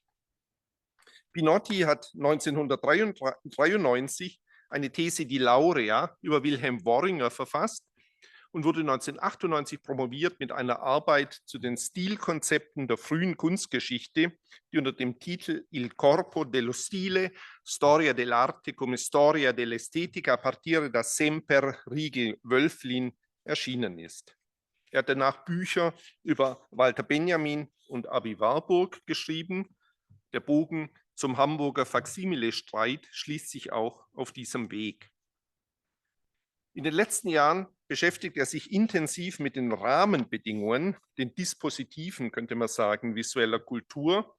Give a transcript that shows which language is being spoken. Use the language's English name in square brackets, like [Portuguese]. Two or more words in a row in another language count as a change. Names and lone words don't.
[German] Pinotti hat 1993 eine These [Italian] di Laurea [German] über Wilhelm Worringer verfasst und wurde 1998 promoviert mit einer Arbeit zu den Stilkonzepten der frühen Kunstgeschichte, die unter dem Titel Il corpo dello stile, storia dell'arte come storia dell'estetica a partire da Semper Rigel Wölflin erschienen ist. Er hat danach Bücher über Walter Benjamin und Abi Warburg geschrieben. Der Bogen zum Hamburger Faksimile-Streit schließt sich auch auf diesem Weg. In den letzten Jahren beschäftigt er sich intensiv mit den Rahmenbedingungen, den Dispositiven, könnte man sagen, visueller Kultur.